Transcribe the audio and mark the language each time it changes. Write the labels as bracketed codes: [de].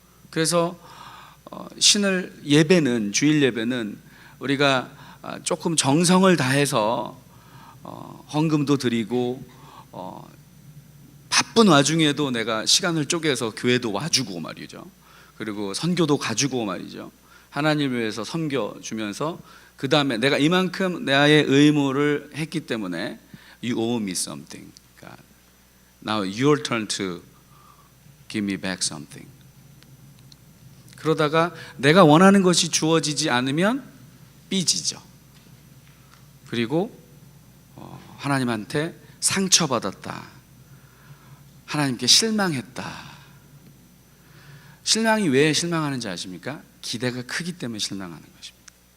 [ko] 그래서 신을 예배는, 주일 예배는 우리가 조금 정성을 다해서 헌금도 드리고 바쁜 와중에도 내가 시간을 쪼개서 교회도 와주고 말이죠. 그리고 선교도 가주고 말이죠. 하나님을 위해서 섬겨주면서 그 다음에 내가 이만큼 나의 의무를 했기 때문에 [en] You owe me something. God. Now your turn to give me back something. [ko] 그러다가 내가 원하는 것이 주어지지 않으면 삐지죠. 그리고 하나님한테 상처받았다, 하나님께 실망했다. 실망이 왜 실망하는지 아십니까? 기대가 크기 때문에 실망하는 것입니다.